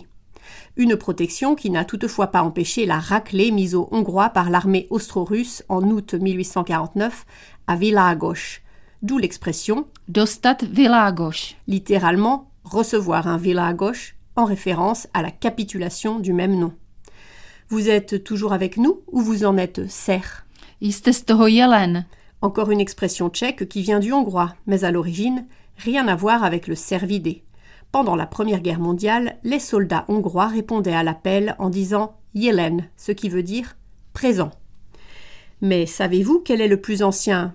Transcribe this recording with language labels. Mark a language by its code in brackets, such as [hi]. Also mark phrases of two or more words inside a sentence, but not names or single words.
[fr] Une protection qui n'a toutefois pas empêché la raclée mise aux Hongrois par l'armée austro-russe en août 1849 à Világos, d'où l'expression « [cs] dostat Világos », [fr] littéralement « recevoir un Világos » en référence à la capitulation du même nom. Vous êtes toujours avec nous ou vous en êtes ser? [cs] Jste z toho jelen. [fr] Encore une expression tchèque qui vient du hongrois, mais à l'origine, rien à voir avec le cervidé. Pendant la Première Guerre mondiale, les soldats hongrois répondaient à l'appel en disant « jelen », ce qui veut dire « présent ». Mais savez-vous quel est le plus ancien